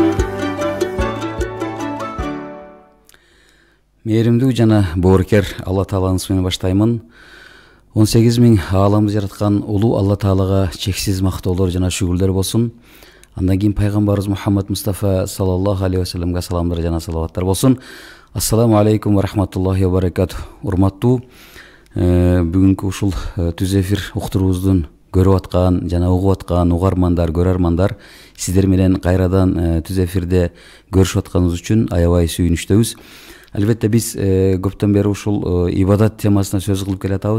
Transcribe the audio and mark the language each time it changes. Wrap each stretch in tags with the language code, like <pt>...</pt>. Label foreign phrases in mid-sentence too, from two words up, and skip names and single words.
<ky>Мээримдүү жана боорукер Алла Тааланын исминен баштаймын. 18 миң ааламды жараткан улуу Алла Таалага чексиз мактоолор жана шүгүрлөр болсун. Андан кийин пайгамбарыбыз Мухаммад Мустафа</ky> <ar>صلى الله عليه وسلم</ar> <ky>саламдар жана салаваттар болсун.</ky> <ar>السلام عليكم ورحمة الله وبركاته.</ar> <ky>Урматтуу бүгүнкү ушул түз эфир уктуруубуздун көрүп аткан жана угуп аткан угармандар, көрөрмандар, сиздер менен кайрадан түз эфирде көрүшүп атканыбыз үчүн аябай сүйүнүчтөбүз. Албетте биз көптөн бери ушул ибадат темасына сөз кылып келатабыз.</ky>